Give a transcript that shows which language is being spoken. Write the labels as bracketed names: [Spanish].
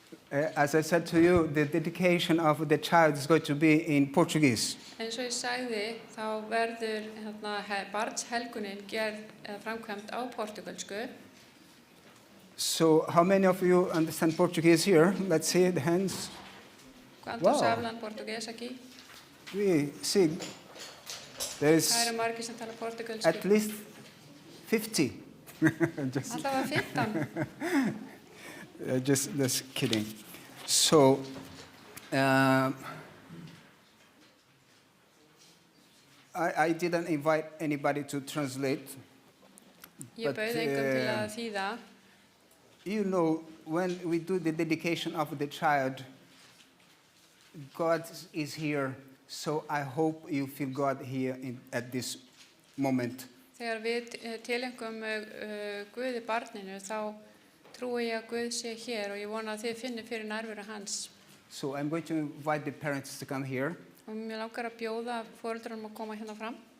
[English] As I said to you, the dedication of the child is going to be in Portuguese. [Icelandic] Eins og ég sagði, þá verður barnshelgunin gerð framkvæmt á portugalsku. [English] So, how many of you understand Portuguese here? Let's see the hands. [Portuguese] Quantos [Spanish] hablan [Portuguese] português aqui? [English] We see there's [Icelandic] Það eru margir sem tala portugalsku. [English] at least 50. [Icelandic] Allavega 15. [English] Just kidding. So, I didn't invite anybody to translate. [Icelandic] Ég bauð engum til að þýða. [English] You know, when we do the dedication of the child, God is here, so I hope you feel God here at this moment. [Icelandic] Þegar við tilengum Guði barninu, þá trúi ég að Guð sé hér og ég vona að þið finnir fyrir nærveru hans. [English] So I'm going to invite the parents to come here. [Icelandic] Og mér langar að bjóða foreldrunum að koma hérna fram.